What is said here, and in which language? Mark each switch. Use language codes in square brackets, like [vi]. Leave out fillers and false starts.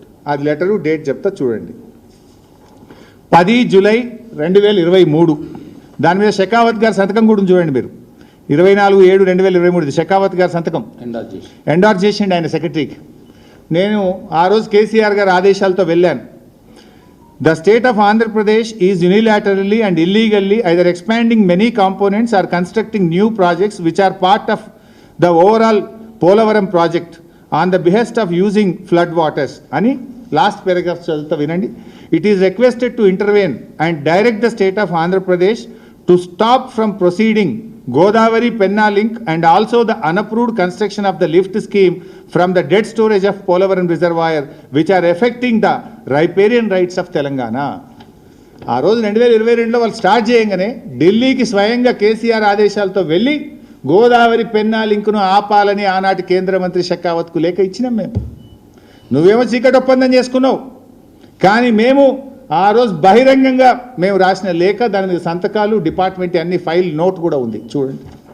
[te] అది letter date చెప్తా చూడండి, 10 జూలై 2023. దాని మీద షెకావత్ గారి సంతకం కూడా చూడండి మీరు, 24/7/2023 షెకావత్ గారి సంతకం ఎండార్జ్ చేసిండు ఆయన సెక్రటరీకి. నేను ఆ రోజు కేసీఆర్ గారి ఆదేశాలతో వెళ్ళాను. [en] The state of Andhra Pradesh is unilaterally and illegally either expanding many components or constructing new projects which are part of the overall Polavaram project on the behest of using flood waters. Ani last paragraph chaduta vinandi. It is requested to intervene and direct the state of Andhra Pradesh to stop from proceeding Godavari Penna link and also the unapproved construction of the lift scheme from the dead storage of Polavaram reservoir which are affecting the riparian rights of Telangana. [te] ఆ రోజు 2022లో వాళ్ళు start చేయగానే ఢిల్లీకి స్వయంగా కేసీఆర్ ఆదేశాలతో వెళ్ళి గోదావరి పెన్నా లింకును ఆపాలని ఆనాటి కేంద్ర మంత్రి షెకావత్కు లేఖ ఇచ్చినాం మేము. నువ్వేమో చీకటి ఒప్పందం చేసుకున్నావు, కానీ మేము ఆ రోజు బహిరంగంగా మేము రాసిన లేఖ, దాని మీద సంతకాలు, డిపార్ట్మెంట్ అన్ని ఫైల్ నోట్ కూడా ఉంది చూడండి.